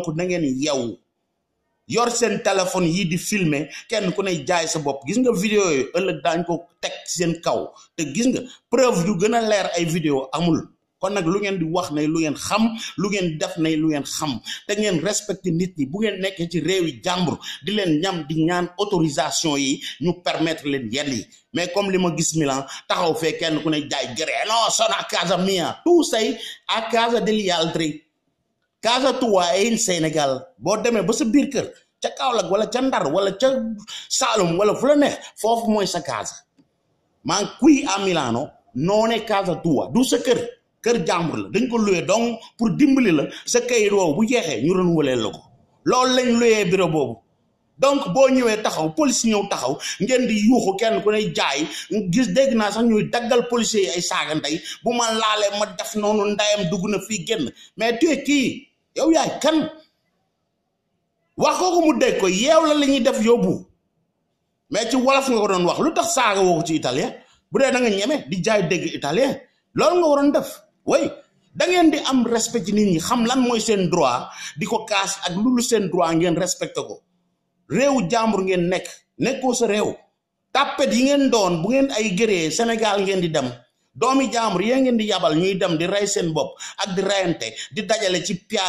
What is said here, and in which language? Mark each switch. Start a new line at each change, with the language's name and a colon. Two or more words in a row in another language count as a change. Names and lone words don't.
Wolof: na ngeen yeewu yor seen téléphone yi di filmer kenn ku ne jaay sa bopp gis nga vidéo yooyu ëllëg daañ ko teg seen kaw te gis nga preuve yu gën a leer ay vidéo amul kon nag lu ngeen di wax ne lu ngeen xam lu ngeen def ne lu ngeen xam te ngeen respecté nit ñi bu ngeen nekkee ci réew yi jàmbur di leen ñam di ñaan autorisation yi ñu permettre leen yenn yi
French: mais comme
Wolof: li ma gis Milan taxaw fee kenn ku ne jaay
Italian: gëree non sono a casa mia tu sei a casa degli altri casa tua è il Sénégal
Wolof: boo demee ba sa biir kër ca Kaolack wala ca Ndar wala ca Saalum wala fu la neex foofu mooy sa casa
Italian: ma qui a Milano non è casa tua
Wolof: du sa kër jàmbur la dañ ko
French: loué donc pour
Wolof: dimbali la sa kayit woowu bu jeexee ñu renouveler la ko loolu lañ loué bureau boobu donc boo ñëwee taxaw police ñëw taxaw ngeen di yuuxu kenn ku ne jaay gis dégg naa sax ñuy daggal policiers yi ay saaga ndey bu ma laalee ma def noonu ndayam dugg na fii génn
French: mais tu es
Wolof: kii yow yaay kan wax ko mu dégg ko yeew la ñuy def yóbbu mais ci wolof nga ko doon wax lu tax saaga woo ko ci italien bu dee da nga ñeme di jaay dégg italien loolu nga waroon def way da ngeen di am respect ci nit ñi xam lan mooy seen droit di ko kaas ak lu seen droit ngeen respecté ko réewu jàmbur ngeen nekkoo sa réew tàppet yi ngeen doon bu ngeen ay gëree Sénégal ngeen di dem doomi jàmbur yee ngeen di yabal ñuy dem di rey seen bopp ak di reyante di dajale ci